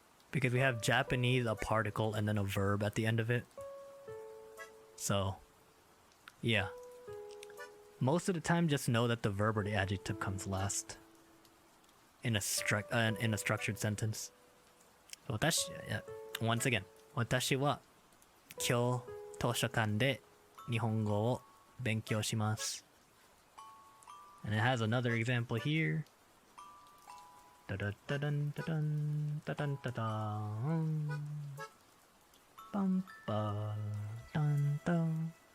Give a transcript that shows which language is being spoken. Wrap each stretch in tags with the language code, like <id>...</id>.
<en>Because we have Japanese, a particle, and then a verb at the end of it. So, yeah. Most of the time, just know that the verb or the adjective comes last in a structured sentence. So, once again,</en> <ja>私は今日図書館で日本語を勉強します.</ja> <en>And it has another example here. Da da da dun da dun da dun da dun. Bum ba dun dun.</en>